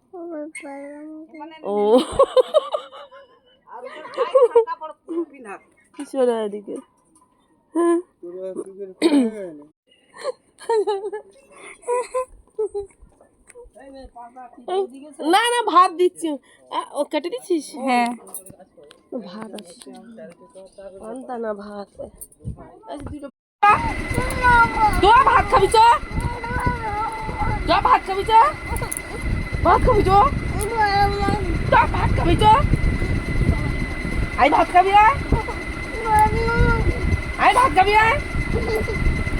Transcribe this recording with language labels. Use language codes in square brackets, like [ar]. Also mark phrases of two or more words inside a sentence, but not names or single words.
[bn] ও কিশোরা এদিকে না না ভাত দিচ্ছি। ও কেটে দিচ্ছিস? হ্যাঁ ভাত আছে আনতা না ভাত দুটো তো ভাত খাবি চ ভাত খাবি চ ভাত খাবি চ ভাত খাবি চ আই ভাত খাবি আয় ভাত খাবি আয়